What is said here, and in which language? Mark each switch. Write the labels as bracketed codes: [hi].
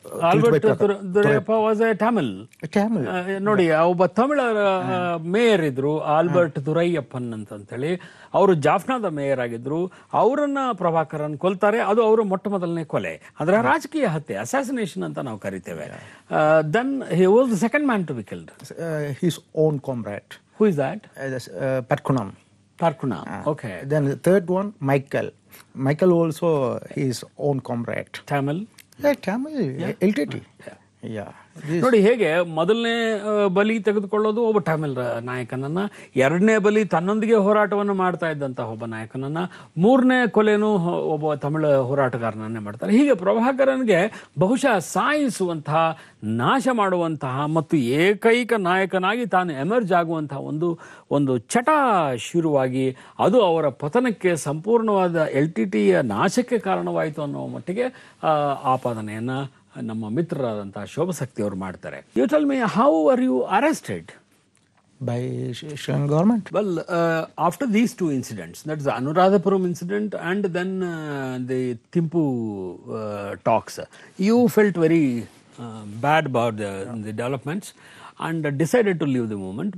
[en] Albert Thuraipa was a Tamil. [kn] ನೋಡಿ, ಒಬ್ಬ ತಮಿಳ mayor ಇದ್ರು, ಆಲ್ಬರ್ಟ್ ದುರೈಯಪ್ಪನ್ ಅಂತೇಳಿ. ಅವರು ಜಾಫ್ನಾದ ಮೇಯರ್ ಆಗಿದ್ರು. ಅವರನ್ನ ಪ್ರಭಾಕರನ್ ಕೊಲ್ತಾರೆ. ಅದು ಅವರ ಮೊಟ್ಟ ಮೊದಲನೇ ಕೊಲೆ, ಅಂದ್ರೆ ರಾಜಕೀಯ ಹತ್ಯೆ, ಅಸಾಸಿನೇಷನ್ ಅಂತ ನಾವು ಕರಿತೇವೆ. [en] Then he was the second man to be killed. His own comrade. Who is that? Parkunam. Okay. Then the third one, Michael also his own comrade. Tamil? Tamil, LTT. Yeah. [kn] ನೋಡಿ ಹೇಗೆ ಮೊದಲನೇ ಬಲಿ ತೆಗೆದುಕೊಳ್ಳೋದು ಒಬ್ಬ ತಮಿಳ್ ನಾಯಕನನ್ನ, ಎರಡನೇ ಬಲಿ ತನ್ನೊಂದಿಗೆ ಹೋರಾಟವನ್ನು ಮಾಡ್ತಾ ಇದ್ದಂತಹ ಒಬ್ಬ ನಾಯಕನನ್ನ, ಮೂರನೇ ಕೊಲೆನೂ ಒಬ್ಬ ತಮಿಳ ಹೋರಾಟಗಾರನನ್ನೇ ಮಾಡ್ತಾರೆ. ಹೀಗೆ ಪ್ರಭಾಕರನ್ಗೆ ಬಹುಶಃ ಸಾಯಿಸುವಂತಹ, ನಾಶ ಮಾಡುವಂತಹ ಮತ್ತು ಏಕೈಕ ನಾಯಕನಾಗಿ ತಾನು ಎಮರ್ಜ್ ಆಗುವಂತಹ ಒಂದು ಚಟ ಶುರುವಾಗಿ ಅದು ಅವರ ಪತನಕ್ಕೆ, ಸಂಪೂರ್ಣವಾದ LTTಯ ನಾಶಕ್ಕೆ ಕಾರಣವಾಯಿತು ಅನ್ನೋ ಮಟ್ಟಿಗೆ ಆಪಾದನೆಯನ್ನ ನಮ್ಮ ಮಿತ್ರರಾದಂತಹ ಶೋಭಶಕ್ತಿ ಅವರು ಮಾಡ್ತಾರೆ. [en] You tell me, how are you arrested? By Sri Lankan government. Well, after these two incidents, that's the Anuradhapuram incident and then the Thimpu talks, you felt very bad about the developments and decided to leave the movement.